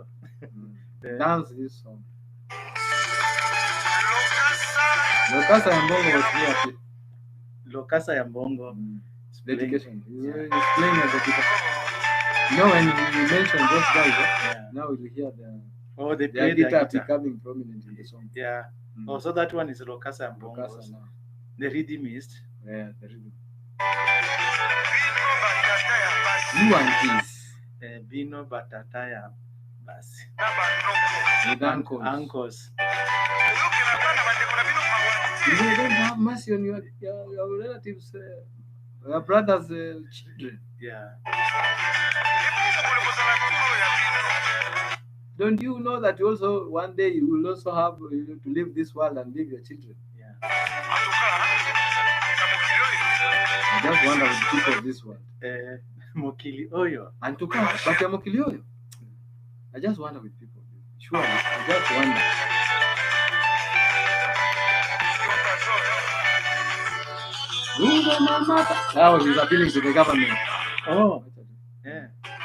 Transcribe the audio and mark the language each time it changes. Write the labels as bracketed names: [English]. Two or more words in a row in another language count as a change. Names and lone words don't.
[English] Dance this song. Lokasa ya Mbongo was here. Lokasa ya Mbongo. Dedication. He's playing as a guitar. You know, when you mentioned those guys, now you hear they play the guitar becoming prominent in the song. Yeah. So that one is Lokasa ya Mbongo. Lokasa now. The rhythmist. Yeah, the rhythm. You and this. [Lingala] Bino Matata ya basi. [English] With uncles. You don't have mercy on your relatives, your brothers' children. Yeah. Don't you know that you also one day you will also have to leave this world and leave your children? Yeah. I just wonder with people of this world. [Lingala] Mokili oyo. [English] And to come, but you're [Lingala] Mokili oyo. [English] I just wonder with people. Sure, I just wonder. Now he's appealing to the government. Oh, yeah.